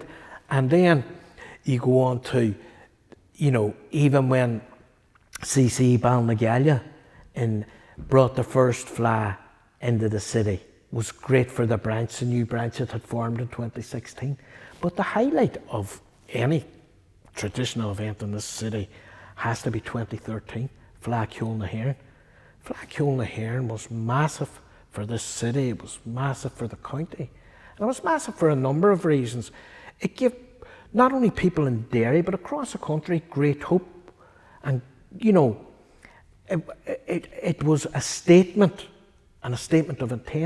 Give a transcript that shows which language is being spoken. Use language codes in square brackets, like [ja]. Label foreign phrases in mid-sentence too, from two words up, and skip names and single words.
[en] And then you go on to, you know, even when CC Balnagallia brought the first Fleadh into the city, was great for the branch, the new branch that had formed in 2016. But the highlight of any traditional event in this city has to be 2013, Fleadh Cheoil na hÉireann. Fleadh Cheoil na hÉireann was massive for this city, it was massive for the county. And it was massive for a number of reasons. It gave not only people in Derry, but across the country, great hope. And, you know, it was a statement, and a statement of intent.